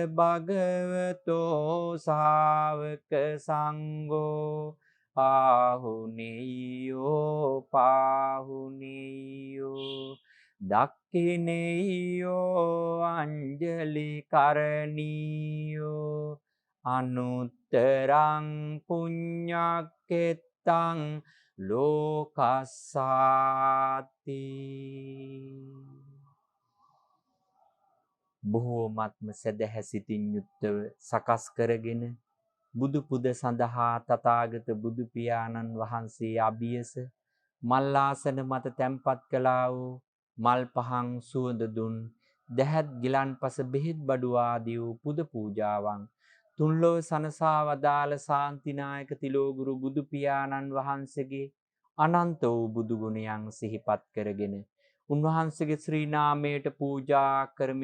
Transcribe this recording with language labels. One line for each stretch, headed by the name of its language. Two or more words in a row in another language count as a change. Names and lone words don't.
Pali: භගවතෝ ශාවක සංඝෝ ආහුනේයෝ පාහුනේයෝ දක්ඛිනේයෝ අංජලි කරණීයෝ අනුත්තරං පුඤ්ඤක්කෙත්තං ලෝකස්සාති.
Sinhala: බොහෝමත්ම සදහැසිතින් යුක්තව සකස් කරගෙන බුදු පුද සඳහා තථාගත බුදු පියාණන් වහන්සේ අභියස මල්ලාසන මත තැන්පත් කළා වූ මල් පහන් සුවඳ දුන් දැහත් ගිලන්පස බෙහෙත් බඩු ආදී වූ පුද පූජාවන් තුන්ලොව සනසා වදාළ ශාන්තිනායක තිලෝගුරු බුදු පියාණන් වහන්සේගේ අනන්ත වූ බුදු ගුණයන් සිහිපත් කරගෙන උන්වහන්සේගේ ශ්‍රී නාමයට පූජා කරමි.